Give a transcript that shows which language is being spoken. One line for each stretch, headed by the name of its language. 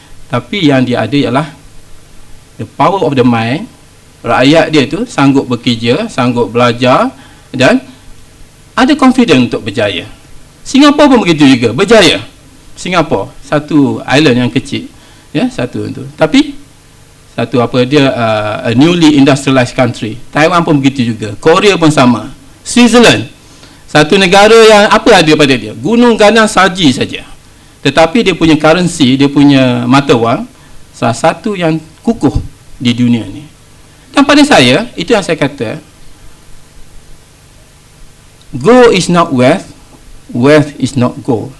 Malay: Tapi yang dia ada ialah
English: the power of the mind.
Malay: Rakyat dia tu sanggup bekerja, sanggup belajar dan ada confidence untuk berjaya. Singapura pun begitu juga, berjaya. Singapura, satu island yang kecil, ya, satu tu. Tapi satu apa dia
English: a newly industrialized country.
Malay: Taiwan pun begitu juga, Korea pun sama. Switzerland, satu negara yang apa ada pada dia? Gunung ganang salji saja. Tetapi dia punya currency, dia punya mata wang salah satu yang kukuh di dunia ni. Dan pada saya, itu yang saya kata,
English: gold is not wealth, wealth is not gold.